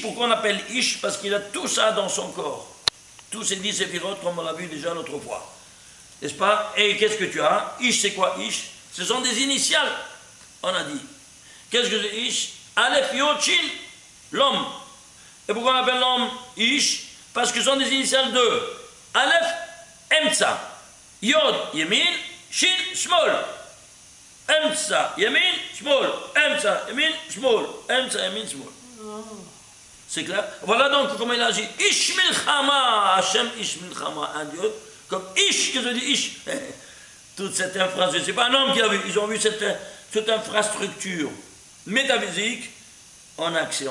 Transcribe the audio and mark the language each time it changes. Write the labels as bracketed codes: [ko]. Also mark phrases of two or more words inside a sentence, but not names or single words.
[fr] Pourquoi on appelle Ish? Parce qu'il a tout ça dans son corps. Tous ces 10 séphirotes, comme on l'a vu déjà l'autre fois. N'est-ce pas? Et qu'est-ce que tu as? Ish, c'est quoi Ish? Ce sont des initiales, on a dit. Qu'est-ce que c'est Ish? [he] אלף, יוד, [fr] Shin, l'homme. Et pourquoi on appelle l'homme Ish? Parce que ce sont des initiales de [he] אלף, אמצע, יוד, ימין, שין, שמאל. אמצע, ימין, שמאל. אמצע, ימין, שמאל. אמצע, ימין, Small. [fr] C'est clair? Voilà donc comment il agit. [he] איש מלחמה, השם איש מלחמה, [fr] un Dieu. Comme Ish, qu'est-ce que je dis Ish? Toute cette infrastructure, c'est pas un homme qui a vu, ils ont vu cette infrastructure métaphysique en action.